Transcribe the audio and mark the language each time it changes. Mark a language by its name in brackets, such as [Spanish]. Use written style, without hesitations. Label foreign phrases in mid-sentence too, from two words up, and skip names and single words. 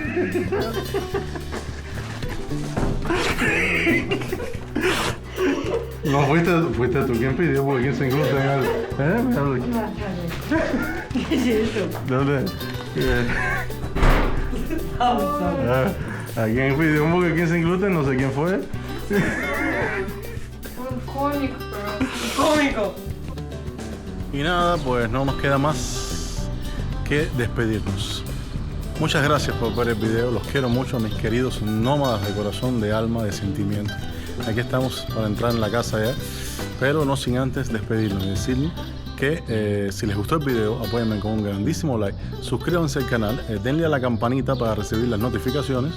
[Spanish] No, fuiste tú quien pidió Burger King sin gluten. ¿Qué es eso? ¿Dónde? ¿Alguien pidió un Burger King sin gluten? No sé quién fue. [Russian] Он комик просто. [Spanish] Cómico. Y nada, pues no nos queda más que despedirnos. Muchas gracias por ver el video. Los quiero mucho, mis queridos nómadas de corazón, de alma, de sentimiento. Aquí estamos para entrar en la casa ya, pero no sin antes despedirnos y decirles que si les gustó el video, apóyenme con un grandísimo like, suscríbanse al canal, denle a la campanita para recibir las notificaciones,